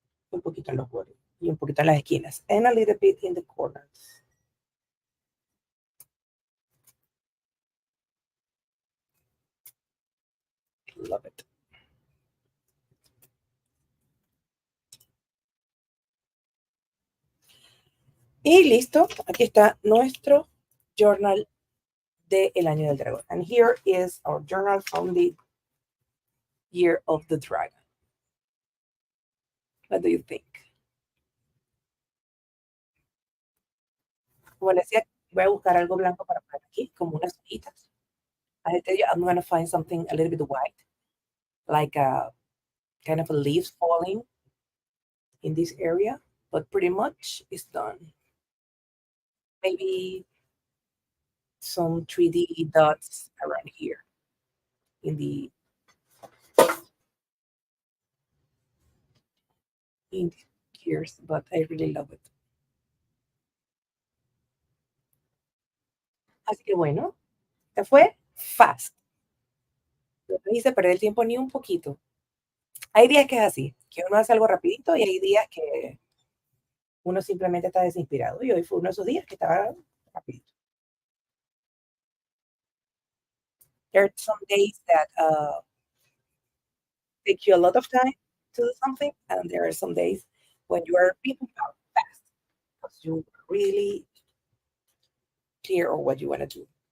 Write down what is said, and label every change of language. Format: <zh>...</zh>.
<es>Un poquito en los bordes y un poquito en las esquinas.</es> <en>And a little bit in the corners. Love it.</en> <es>Y listo, aquí está nuestro journal del año del dragón.</es> <en>And here is our journal from the year of the dragon. What do you think?</en> <es>Como les decía, voy a buscar algo blanco para poner aquí, como unas hojitas.</es> <en>I tell you, I'm going to find something a little bit white, like a kind of a leaves falling in this area, but pretty much it's done. Maybe some 3D dots around here in the gears, but I really love it.</en> <es>Así que bueno, se fue fast. No me hice perder el tiempo ni un poquito. Hay días que es así, que uno hace algo rapidito y hay días que uno simplemente está desinspirado. Y hoy fue uno de esos días que estaba rapidito.</es> <en>There are some days that take you a lot of time to do something, and there are some days when you are people fast because you really clear on what you want to do.</en>